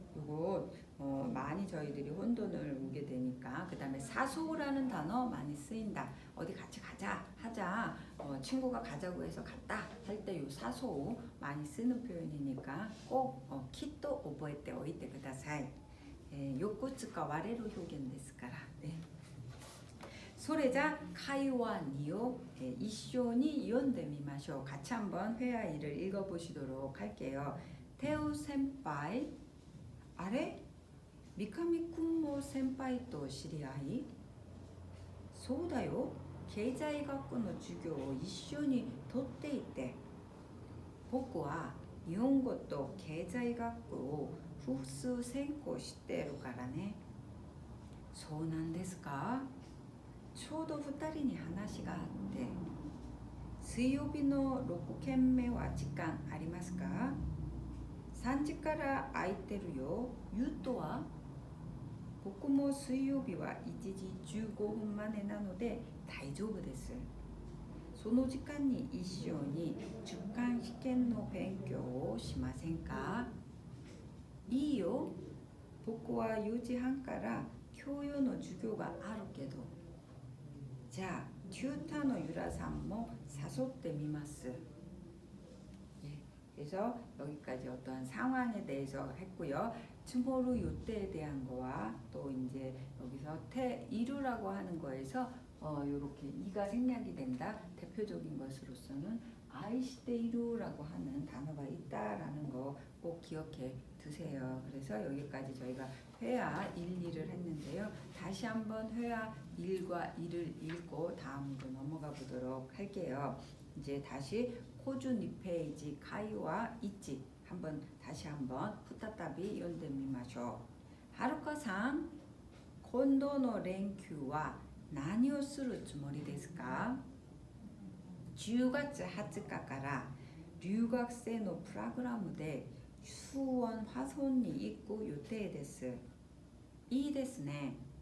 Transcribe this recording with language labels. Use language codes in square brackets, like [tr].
[ko] 요거 많이 저희들이 혼돈을 오게 되니까. 그 다음에 사소라는 단어 많이 쓰인다. 어디 같이 가자 하자, 친구가 가자고 해서 갔다 할 때 요 사소 많이 쓰는 표현이니까 꼭 [ja] 키또 오보에때 오이때 그다사이. 横使われる表現ですからね。それじゃ会話2を一緒に読んでみましょう。 [ko] 같이 한번 회화 2를 읽어보시도록 할게요. [ja] 태우 센파이, 아래? 미카미 군모 센파이 또知り合い? そうだよ。経済学の授業を一緒に取っていて、僕は日本語と経済学を複数専攻してるからね。そうなんですか。ちょうど2人に話があって、水曜日の6件目は時間ありますか。 3時から空いてるよ。ゆうとは。僕も水曜日は1時15分までなので大丈夫です。その時間に一緒に中間試験の勉強をしませんか。いいよ。僕は4時半から教養の授業があるけど。じゃあテューターのユラさんも誘ってみます。 [ko] 그래서 여기까지 어떠한 상황에 대해서 했고요. 투모루 요때에 대한 거와 또 이제 여기서 이루라고 하는 거에서 요렇게 이가 생략이 된다. 대표적인 것으로서는 아이시테이루라고 하는 단어가 있다라는 거 꼭 기억해 두세요. 그래서 여기까지 저희가 회화 1, 2를 했는데요. 다시 한번 회화 1과 2를 읽고 다음으로 넘어가 보도록 할게요. 이제 다시 코주 2페이지 카이와 이치 한번 다시 한번 [ja] 푸타타비読んでみましょう。はるかさん、今度の連休は何をするつもりですか。 10月20日から留学生のプログラムで수원 화손に行く予定です。いいですね。